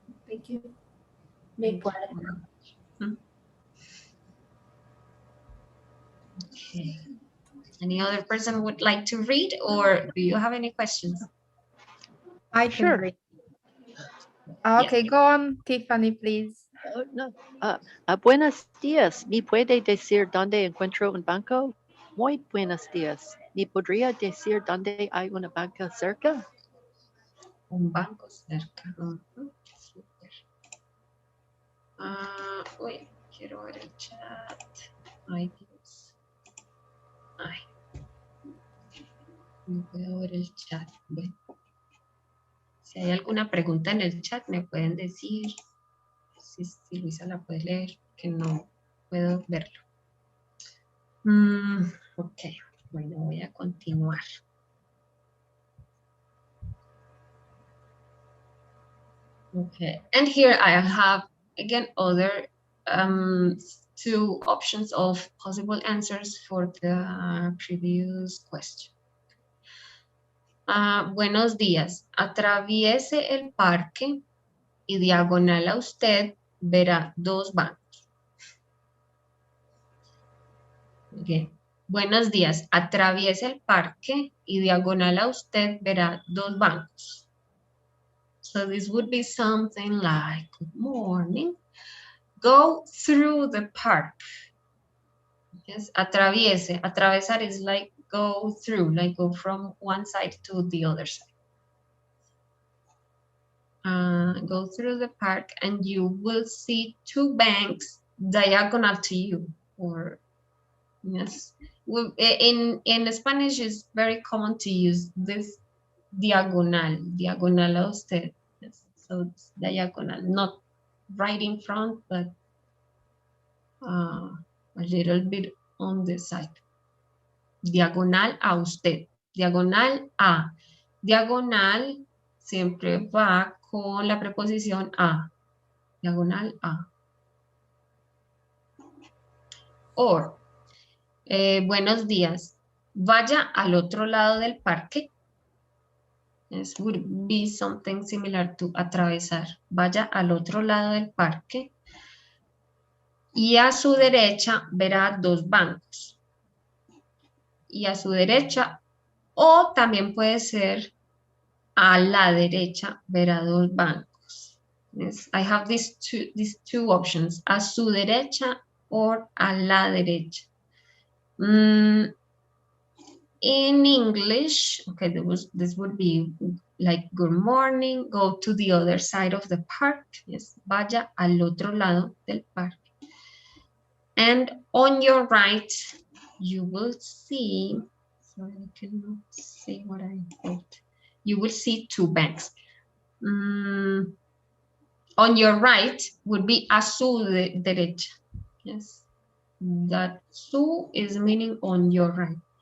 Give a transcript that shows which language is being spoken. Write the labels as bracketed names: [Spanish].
[English] Thank you. Me puede. Okay. Any other person would like to read, or do you have any questions? I can read. Okay, go on, Tiffany, please. [Spanish] No. Buenos días. ¿Me puede decir dónde encuentro un banco? Muy buenos días. ¿Me podría decir dónde hay una banca cerca? Un banco cerca. Super. Wait, quiero ver el chat. Ay, Dios. Ay. No puedo ver el chat. Bueno. Si hay alguna pregunta en el chat, me pueden decir. Si Luisa la puede leer, que no puedo verlo. Ok, bueno, voy a continuar. [English] Okay, and here I have again other two options of possible answers for the previous question. [Spanish] Buenos días. Atraviese el parque y diagonal a usted verá dos bancos. Okay. Buenos días. Atraviese el parque y diagonal a usted verá dos bancos. [English] So this would be something like, good morning. Go through the park. Yes, atraviese. Atravesar is like go through, like go from one side to the other side. Go through the park and you will see two banks diagonal to you. Or yes, in Spanish it's very common to use this diagonal a usted. Yes, so it's diagonal, not right in front, but a little bit on the side. [Spanish] Diagonal a usted, diagonal a. Diagonal siempre va con la preposición a. Diagonal a. Or, buenos días. Vaya al otro lado del parque. [English] This would be something similar to atravesar. [Spanish] Vaya al otro lado del parque. Y a su derecha verá dos bancos. Y a su derecha, o también puede ser a la derecha verá dos bancos. [English] Yes, I have these two options, a su derecha or a la derecha. In English, okay, this would be like good morning, go to the other side of the park. [Spanish] Yes, vaya al otro lado del parque. [English] And on your right, you will see, sorry, I cannot see what I wrote. You will see two banks. On your right would be a su derecha. Yes, that su is meaning on your right.